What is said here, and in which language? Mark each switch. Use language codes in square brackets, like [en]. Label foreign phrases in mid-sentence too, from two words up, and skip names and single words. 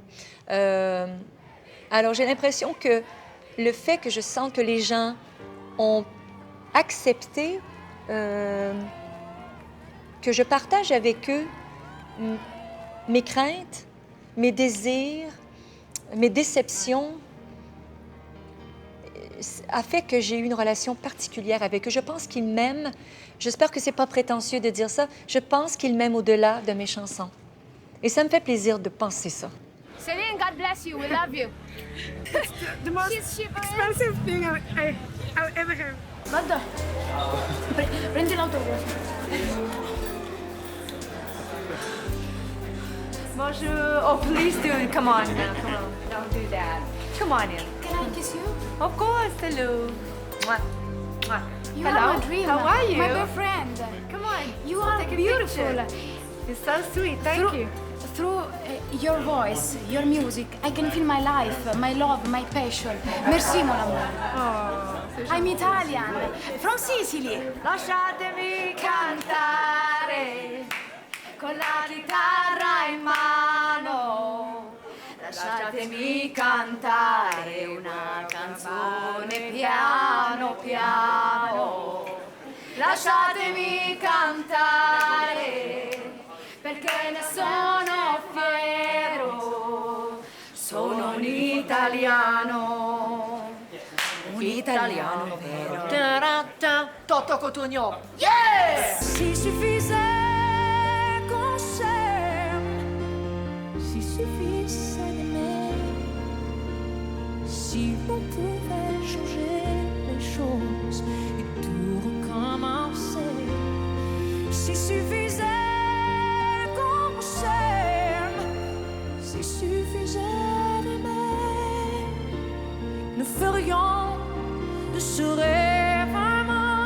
[fr] Alors, j'ai l'impression que le fait que je sente que les gens ont accepté que je partage avec eux mes craintes, mes désirs, mes déceptions, a fait que j'ai eu une relation particulière avec eux. Je pense qu'ils m'aiment. J'espère que c'est pas prétentieux de dire ça. Je pense qu'ils m'aiment au-delà de mes chansons. Et ça me fait plaisir de penser ça. Céline, [en] God bless you. We love you. It's the most expensive thing I've ever heard. [it] Guarda, prendi l'autografo. [fr] Bonjour. [en] Oh, please do. Come on now. Come on. Don't do that. Come on in. Can I kiss you? Of course. Hello. Mwah. Mwah. You Hello. are my dream. How are you? My best friend. Come on. You Let's are take a beautiful. picture. You're so sweet. Thank you. Through your voice, your music, I can feel my life, my love, my passion. [fr] Merci, mon amour. Oh, [en] I'm Italian, from Sicily. [it] Lasciatemi cantare con la chitarra in mano. Lasciatemi cantare una canzone piano piano. Lasciatemi cantare perché ne sono fiero. Sono un italiano vero. Toto Cotugno. [en] Yes! [fr] S'il suffisait qu'on s'aime, s'il suffisait d'aimer, si l'on pouvait changer les choses et tout recommencer, s'il suffisait qu'on s'aime, s'il suffisait d'aimer, nous ferions de ce rêve un monde.